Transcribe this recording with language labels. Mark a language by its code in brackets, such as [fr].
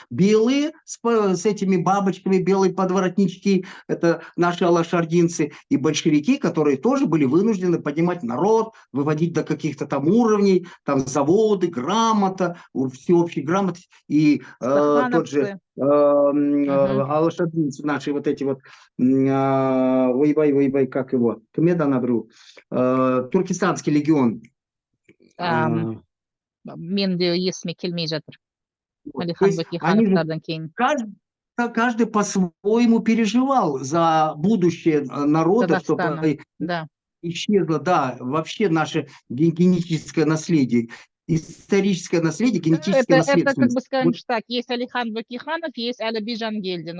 [ru] Белые с этими бабочками, белые подворотнички, это наши алашардинцы и большевики, которые тоже были вынуждены поднимать народ, выводить до каких-то там уровней, там заводы, грамота, всеобщей грамотности. И тот же алашардинцы наши вот эти вот, ой-бай, как его, Кмеда набру, Туркестанский легион. [kk] Мен де есіме келмей жатыр. [ru] То есть они же, [kk] кейін. [ru] каждый по-своему переживал за будущее народа, чтобы да. исчезло, да, вообще наше генетическое наследие. Историческое наследие, генетическое наследие. Это как бы скажем так, есть Алихан Бакиханов, есть Алиби Жангельдин.